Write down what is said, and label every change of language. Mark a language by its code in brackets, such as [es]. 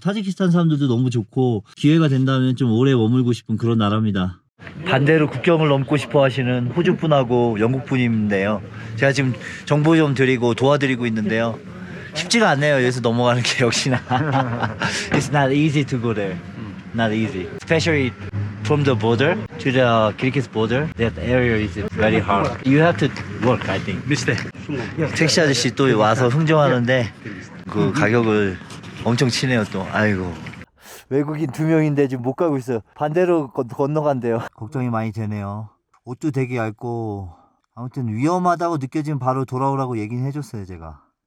[ko] 타지키스탄 사람들도 너무 좋고 기회가 된다면 좀 오래 머물고 싶은 그런 나라입니다. 반대로 국경을 넘고 싶어 하시는 호주 분하고 영국 분인데요. 제가 지금 정보 좀 드리고 도와드리고 있는데요. 쉽지가 않네요. 여기서 넘어가는 게 역시나. [en] It's not easy to go there. Not easy. Especially from the border to the Kyrgyz border. That area is very hard. You have to work, I think. [ko] 택시 아저씨 또 와서 흥정하는데 그 가격을 엄청 치네요 또. 아이고. 외국인 2명인데 지금 못 가고 있어요. 반대로 건너간대요. 걱정이 많이 되네요. 옷도 되게 얇고 아무튼 위험하다고 느껴지면 바로 돌아오라고 얘기는 해줬어요 제가.